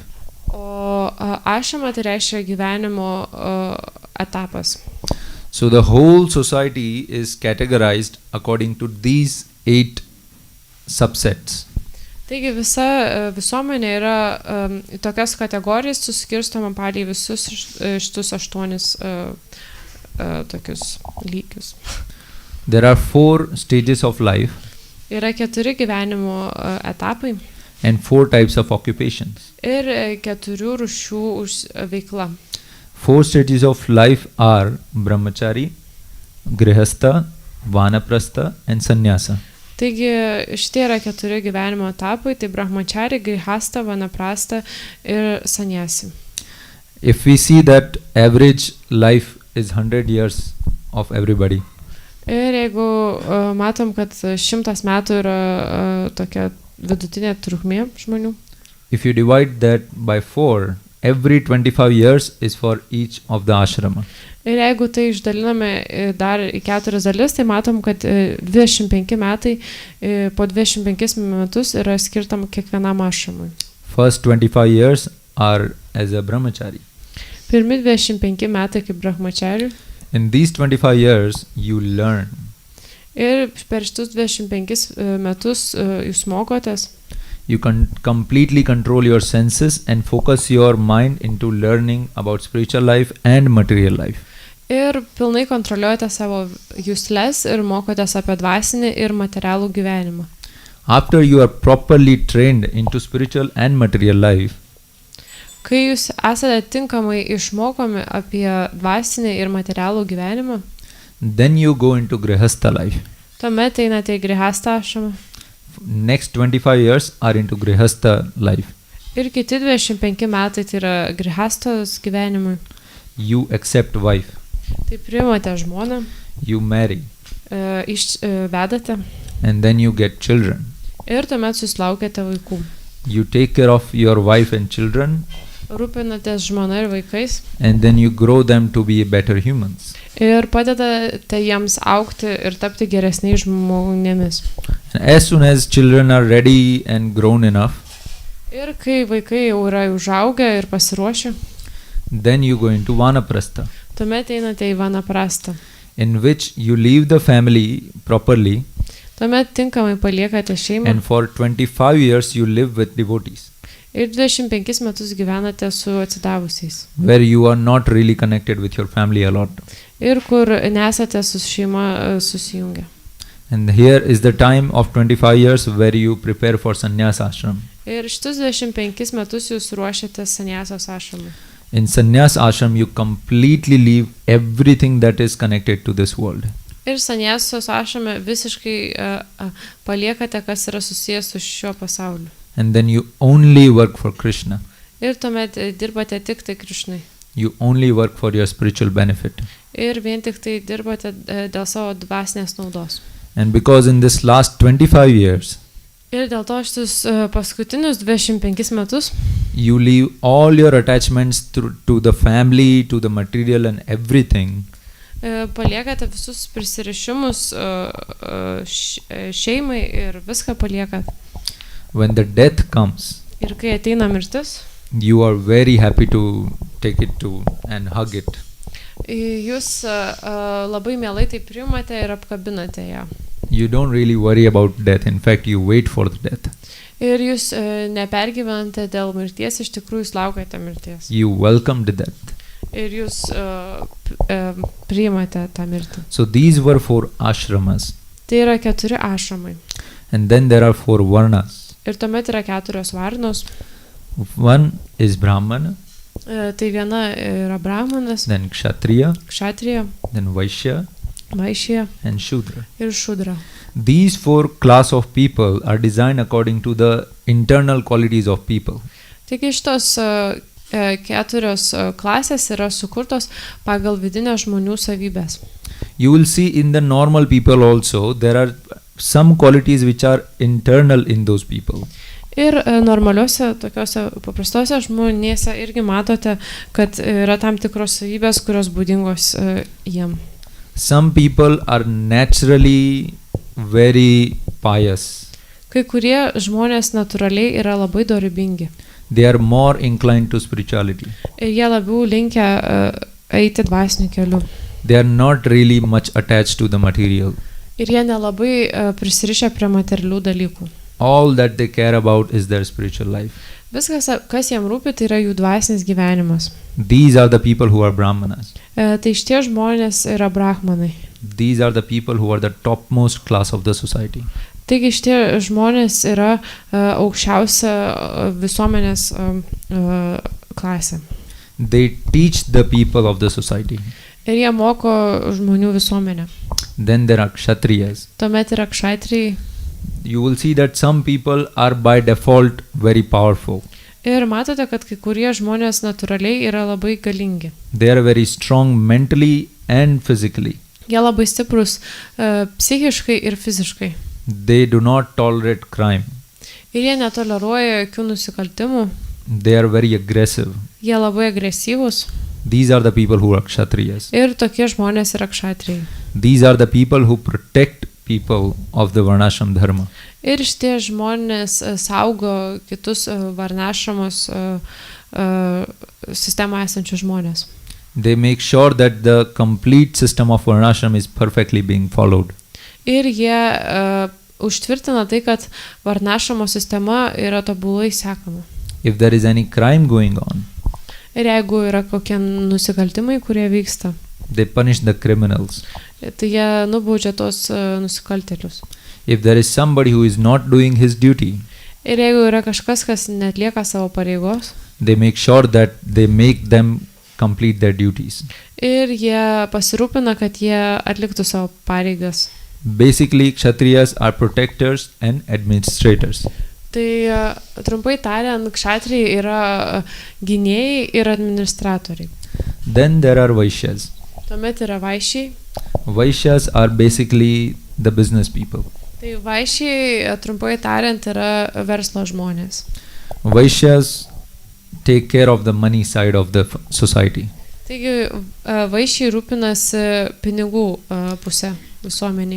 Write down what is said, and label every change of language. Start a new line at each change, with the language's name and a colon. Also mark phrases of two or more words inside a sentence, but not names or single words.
Lithuanian: O ashrama tai reiškia gyvenimo etapas.
English: So the whole society is categorized according to these 8 subsets.
Lithuanian: Taigi visa visuomenė yra tokias kategorijas suskirstoma pagal visus šitus 8 tokius lygius.
English: There are 4 stages of life.
Lithuanian: Yra 4 gyvenimo etapai.
English: And 4 types of occupations.
Lithuanian: Ir 4 rūšių veikla.
English: 4 stages of life are brahmachari, grihastha, vanaprastha and sannyasa.
Lithuanian: Taigi šitie yra 4 gyvenimo etapai, tai brahmachari, grihastha, vanaprastha ir sannyasi.
English: If we see that average life is 100 years of everybody,
Lithuanian: Ir jeigu matom, kad 100 metų yra tokia vidutinė trukmė žmonių,
English: if you divide that by 4, every 25 years is for each of the ashrama.
Lithuanian: ir jeigu tai išdaliname dar į 4 dalis, tai matom, kad 25 metai po 25 metus yra skirtam kiekvienam ašramui.
English: First 25 years are as a brahmachari.
Lithuanian: Pirmi 25 metai kaip brahmacharių.
English: In these 25 years, you learn.
Lithuanian: Ir per šitus 25 metus jūs mokotės.
English: You can completely control your senses and focus your mind into learning about spiritual life and material life.
Lithuanian: Ir pilnai kontroliuojate savo jusles ir mokotės apie dvasinį ir materialų gyvenimą.
English: After you are properly trained into spiritual and material life,
Lithuanian: Kai jūs esate tinkamai išmokomi apie dvasinį ir materialų gyvenimą,
English: then you go into grihastha life.
Lithuanian: tuomet einate į grihastą ašramą.
English: Next 25 years are into grihastha life.
Lithuanian: Ir kiti 25 metai tai yra grihastos gyvenimui.
English: You accept wife.
Lithuanian: Tai priimate žmoną,
English: You marry.
Lithuanian: Vedate
English: And then you get children.
Lithuanian: ir tuomet susilaukėte vaikų.
English: You take care of your wife and children,
Lithuanian: Rūpinatės žmona ir vaikais
English: and then you grow them to be better humans.
Lithuanian: ir padedate jiems augti ir tapti geresniais žmonėmis.
English: And as soon as children are ready and grown enough,
Lithuanian: Ir kai vaikai jau yra užaugę ir pasiruošę,
English: then you go into vanaprastha,
Lithuanian: tuomet einate į vanaprastą.
English: in which you leave the family properly,
Lithuanian: Tuomet tinkamai paliekate šeimą
English: and for 25 years you live with devotees,
Lithuanian: ir 25 metus gyvenate su atsidavusiais.
English: where you are not really connected with your family a lot.
Lithuanian: Ir kur nesate su šeima susijungę.
English: And here is the time of 25 years where you prepare for
Sanskrit: sannyas ashram.
Lithuanian: Ir šitus 25 metus jūs ruošiate sanjasos ašramui.
English: In
Sanskrit: sannyas ashram
English: you completely leave everything that is connected to this world.
Lithuanian: Ir sanjasos ašrame visiškai paliekate, kas yra susijęs su šiuo pasauliu.
English: And then you only work for Kṛṣṇa.
Lithuanian: Ir tuomet dirbate tik tai Kṛṣṇai.
English: You only work for your spiritual benefit.
Lithuanian: Ir vien tik tai dirbate dėl savo dvasinės naudos.
English: And because in this last 25 years,
Lithuanian: Ir dėl to šitus paskutinius 25 metus
English: you leave all your attachments to the family, to the material and everything,
Lithuanian: paliekate visus prisirišimus šeimai ir viską paliekat.
English: when the death comes,
Lithuanian: Ir kai ateina mirtis,
English: you are very happy to take it to and hug it.
Lithuanian: jūs labai mielai tai priimate ir apkabinate ją.
English: You don't really worry about death. In fact, you wait for the death.
Lithuanian: Ir jūs nepergyvenate dėl mirties, iš tikrųjų jūs laukiate mirties.
English: You welcome the death.
Lithuanian: Ir jūs priimate tą mirtį.
English: So these were 4 ashramas.
Lithuanian: Tai yra 4 ašramai.
English: And then there are 4 varnas.
Lithuanian: Ir tuomet yra 4 varnos.
English: One is Brahmana,
Lithuanian: Tai viena yra brahmanas,
English: then Kshatriya,
Lithuanian: kšatrija,
English: then Vaishya
Lithuanian: vaišija
English: and Shudra.
Lithuanian: ir šudra.
English: These 4 class of people are designed according to the internal qualities of people.
Lithuanian: Taigi šitos 4 klasės yra sukurtos pagal vidinę žmonių savybės.
English: You will see in the normal people also, there are some qualities which are internal in those people.
Lithuanian: Ir normaliuose, tokiuose paprastose žmonėse irgi matote, kad yra tam tikros savybės, kurios būdingos jiem.
English: Some people are naturally very pious.
Lithuanian: Kai kurie žmonės natūraliai yra labai dorybingi.
English: They are more inclined to spirituality.
Lithuanian: Ir jie labiau linkę eiti dvasiniu keliu.
English: They are not really much attached to the material.
Lithuanian: Ir jie nelabai prisirišę prie materialių dalykų.
English: All that they care about is their spiritual life.
Lithuanian: Viskas, kas jiem rūpi, tai yra jų dvasinis gyvenimas.
English: These are the people who are brahmanas.
Lithuanian: Tai šitie žmonės yra brahmanai.
English: These are the people who are the topmost class of the society.
Lithuanian: Taigi šitie žmonės yra aukščiausia visuomenės klasė.
English: They teach the people of the society.
Lithuanian: Ir jie moko žmonių visuomenę.
English: Then there are Kshatriyas.
Lithuanian: Tuomet yra kšatrijai.
English: You will see that some people are by default very powerful.
Lithuanian: Ir matote, kad kai kurie žmonės natūraliai yra labai galingi.
English: They are very strong mentally and physically.
Lithuanian: Jie labai stiprus psichiškai ir fiziškai.
English: They do not tolerate crime.
Lithuanian: Ir jie netoleruoja jokių nusikaltimų.
English: They are very aggressive.
Lithuanian: Jie labai agresyvūs.
English: These are the people who are kshatriyas.
Lithuanian: Ir tokie žmonės yra kšatrijai.
English: These are the people who protect people of the
Sanskrit: varnashram dharma.
Lithuanian: Ir šitie žmonės saugo kitus varnašramos sistemoje esančius žmonės.
English: They make sure that the complete system of varnashram is perfectly being followed.
Lithuanian: Ir jie užtvirtina tai, kad varnašramo sistema yra tobulai sekama.
English: If there is any crime going on,
Lithuanian: Ir jeigu yra kokie nusikaltimai, kurie vyksta,
English: they punish the criminals.
Lithuanian: tai jie nubaudžia tos nusikaltėlius.
English: If there is somebody who is not doing his duty,
Lithuanian: Ir jeigu yra kažkas, kas netlieka savo pareigos,
English: they make sure that they make them complete their duties.
Lithuanian: ir jie pasirūpina, kad jie atliktų savo pareigas.
English: Basically, kshatriyas are protectors and administrators.
Lithuanian: Tai trumpai tariant, kšatrijai yra gynėjai ir administratoriai.
English: Then there are vaishyas.
Lithuanian: Tuomet yra vaišiai.
English: Vaishyas are basically the business people.
Lithuanian: Tai vaišiai, trumpai tariant, yra verslo žmonės.
English: Vaishyas take care of the money side of the society.
Lithuanian: Taigi vaišiai rūpinasi pinigų pusę visuomeniai.